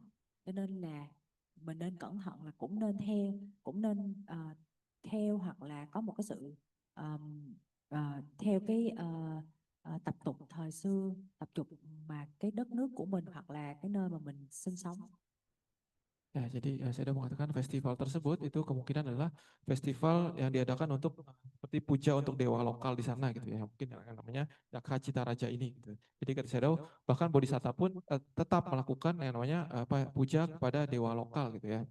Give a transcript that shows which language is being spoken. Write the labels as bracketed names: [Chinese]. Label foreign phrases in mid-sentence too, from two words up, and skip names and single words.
[Vietnamese] Cho nên là mình nên cẩn thận, là cũng nên theo hoặc là có một cái sự theo cái tập tục thời xưa, tập tục mà cái đất nước của mình hoặc là cái nơi mà mình sinh sống. [Indonesian] Ya, jadi saya sudah mengatakan festival tersebut itu kemungkinan adalah festival yang diadakan untuk seperti puja untuk dewa lokal di sana gitu ya. Mungkin yang namanya Yakha Cita Raja ini gitu. Jadi kata saya bahkan Bodhisatta pun tetap melakukan yang namanya puja kepada dewa lokal gitu ya.